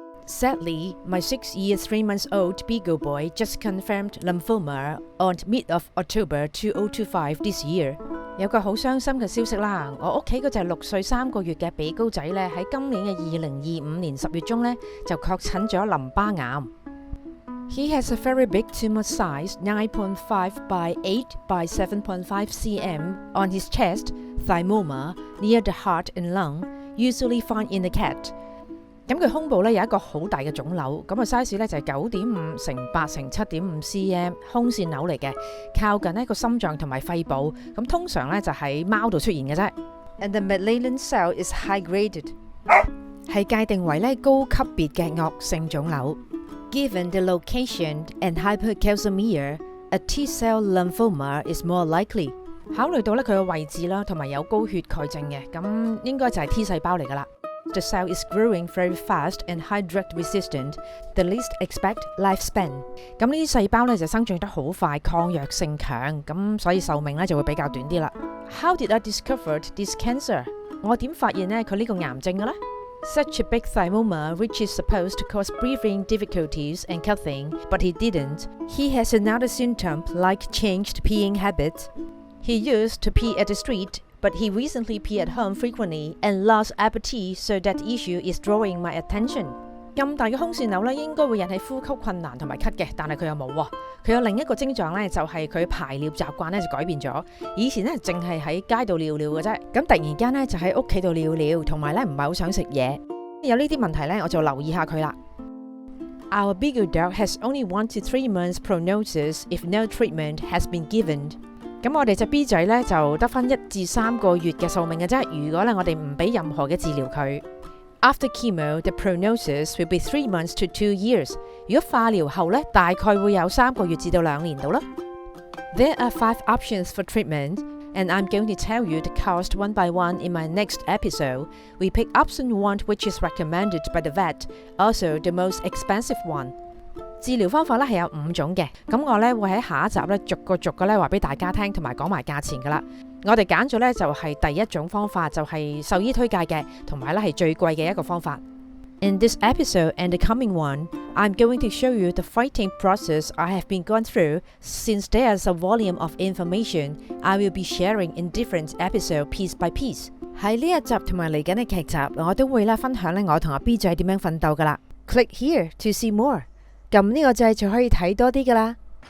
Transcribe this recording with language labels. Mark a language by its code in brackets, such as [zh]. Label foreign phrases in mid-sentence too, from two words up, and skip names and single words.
[en] Sadly, my 6-year 3-month-old beagle boy just confirmed lymphoma on mid of October 2025 this year. [yue] 有個好傷心嘅消息啦，我屋企嗰隻6歲3個月嘅比高仔咧，喺今年嘅2025年10月中咧就確診咗淋巴癌。 [en] He has a very big tumor size, 9.5 by 8 by 7.5 cm, on his chest, thymoma, near the heart and lung, usually found in the cat. [yue] 咁佢胸部咧有一個好大嘅腫瘤，咁啊 size 咧就係9.5乘8乘7.5 cm 胸腺瘤嚟嘅，靠近呢個心臟同埋肺部，咁通常咧就喺貓度出現嘅啫。 [en] And the malignant cell is high graded， [yue] 係界定為咧高級別嘅惡性腫瘤。 [en] Given the location and hypercalcemia, a T-cell lymphoma is more likely。 [yue] 考慮到咧佢嘅位置啦，同埋有高血鈣症嘅，咁應該就係 T 細胞嚟噶啦。 [en] The cell is growing very fast and high drug resistant. The least expect lifespan。 [yue] 咁呢啲細胞咧就生長得好快，抗藥性強，咁所以壽命咧就會比較短啲啦。 [en] How did I discover this cancer？ [yue] 我點發現呢佢呢個癌症嘅呢？ [en] Such a big thymoma, which is supposed to cause breathing difficulties and coughing, but he didn't. He has another symptom like changed peeing habits. He used to pee at the street.But he recently peed at home frequently and lost appetite, so that issue is drawing my attention. [yue] 咁大嘅胸腺瘤咧，應該會引起呼吸困難同埋咳嘅，但係佢又冇喎。佢有另一個症狀咧，就係佢排尿習慣咧就改變咗。以前咧淨係喺街度尿尿嘅啫，咁突然間咧就喺屋企度尿尿，同埋咧唔係好想食嘢。有呢啲問題咧，我就留意下佢啦。 [en] Our beagle dog has only 1 to 3 months prognosis if no treatment has been given. [yue] 咁我哋隻 B 仔咧就得返1至3個月嘅壽命嘅啫。如果咧我哋唔俾任何嘅治療佢 ， [en] After chemo, the prognosis will be 3 months to 2 years。 [yue] 如果化療後咧，大概會有3個月至到2年度啦。 [en] There are 5 options for treatment, and I'm going to tell you the cost one by one in my next episode. We pick option 1, which is recommended by the vet, also the most expensive one. [yue] 治療方法咧係有5種嘅，咁我咧會喺下一集咧逐個咧話俾大家聽，同埋講埋價錢噶啦。我哋揀咗咧就係第一種方法，就係獸醫推介嘅，同埋咧係最貴嘅一個方法。 [en] In this episode and the coming one, I'm going to show you the fighting process I have been going through. Since there's a volume of information, I will be sharing in different episode piece by piece。 [yue] 喺呢一集同埋嚟緊嘅劇集，我都會咧分享咧我同阿 B 仔點樣奮鬥噶啦。 [en] Click here to see more。 [yue] 撳呢個掣就可以睇多啲噶啦。